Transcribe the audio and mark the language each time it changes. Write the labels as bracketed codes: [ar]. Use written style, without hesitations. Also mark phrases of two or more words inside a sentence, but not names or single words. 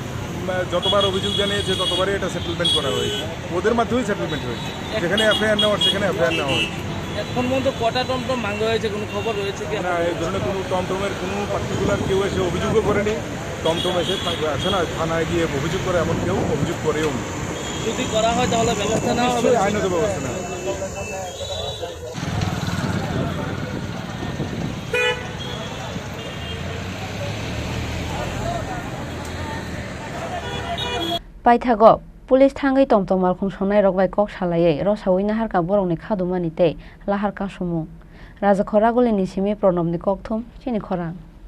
[bn] যতবার অভিযোগ জানিয়েছে ততবারই এটা সেটেলমেন্ট করা হয়েছে ওদের মাধ্যমেই সেটেলমেন্ট হয়েছে যেখানে এফআইআর নেওয়ার সেখানে এফআইআর নেওয়া হয়েছে এখন পর্যন্ত কটা টমটম ভাঙা হয়েছে কোনো খবর রয়েছে কি না এই ধরনের কোনো টমটমের কোনো পার্টিকুলার কেউ এসে অভিযোগও করেনি টমটম এসে আছে না থানায় গিয়ে অভিযোগ করে এমন কেউ অভিযোগ করেও নি যদি করা হয় তাহলে ব্যবস্থা নেওয়া হবে আইনত ব্যবস্থা নেওয়া [trp] Paithago police thangai tomtom malkhung sonai rok bai kok salai rosawi nahar ka borokni khadumani tei lahar ka sumung raja khoraguli ni simi pranab ni kokthum chini khorang